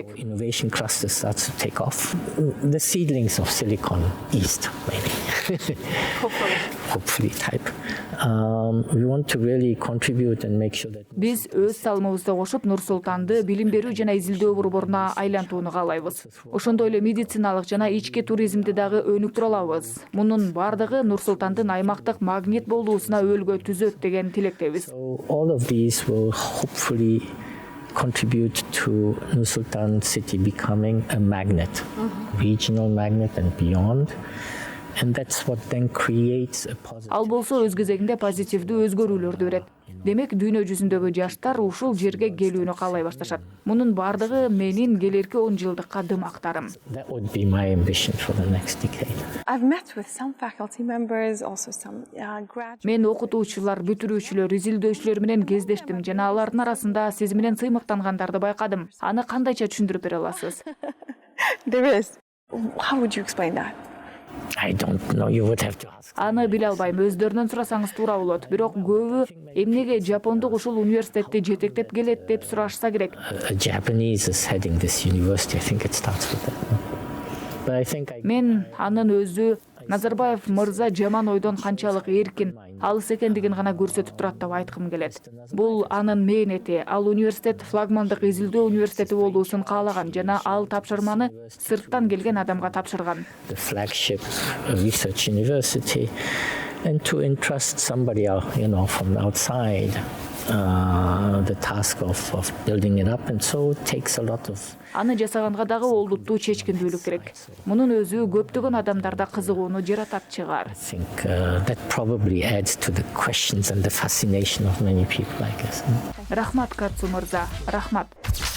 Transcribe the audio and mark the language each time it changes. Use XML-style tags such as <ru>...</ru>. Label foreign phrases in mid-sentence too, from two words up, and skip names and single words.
<en>Innovation cluster starts to take off. The seedlings of Silicon East, maybe. Hopefully type. We want to really contribute and make sure that</en> <ky>Биз өз салымыбызды кошуп Нур-Султанды билим берүү жана изилдөө борборуна айлантууну каалайбыз. Ошондой эле медициналык жана ички туризмди дагы өнүктүрө алабыз. Мунун бардыгы Нур-Султандын аймактык магнит болуусуна өөлгө түзөт деген тилектебиз.</ky> <en>so all of these will hopefully contribute to Nur-Sultan city becoming a magnet, regional magnet and beyond. And that's what then creates a positive.</en> <ky>Ал болсо өз кезегинде позитивдүү өзгөрүүлөрдү берет. Демек дүйнө жүзүндөгү жаштар ушул жерге келүүнү каалай башташат. Мунун бардыгы менин келерки 10 жылдыкка дымактарым.</ky> <en>That would be my ambition for the next decade. I've met with some faculty members, also some graduates.</en> <ky>Мен окутуучулар, бүтүрүүчүлөр, изилдөөчүлөр менен кездештим жана алардын арасында сиз менен сыймыктангандарды байкадым. Аны кандайча түшүндүрүп бере аласыз?</ky> <en>There is. How would you explain that? I don't know, you would have to ask.</en> <ky>Аны биле албайм, өздөрүнөн сурасаңыз туура болот. Бирок көбү эмнеге жапондук ушул университетти жетектеп келет деп сурашса керек.</ky> <en>A Japanese is heading this university. I think it starts with that. But I think</en> <ky>Мен анын өзү Назарбаев мырза жаман ойдон канчалык эркин, алыс экендигин гана көрсөтүп турат деп айткым келет. Бул анын мээнети. Ал университет флагмандык изилдөө университети болуусун каалаган жана ал тапшырманы сырттан келген адамга тапшырган.</ky> <en>the flagship research university, and to entrust somebody else, from the outside, the task of building it up, and so it takes a lot of.</en> <ky>Аны жасаганга дагы олуттуу чечкиндүүлүк керек. Мунун өзү көптөгөн адамдарда кызыгууну жаратат чыгар.</ky> <en>I think that probably adds to the questions and the fascination of many people, I guess.</en> <ky>Рахмат Катсу мырза, рахмат.</ky>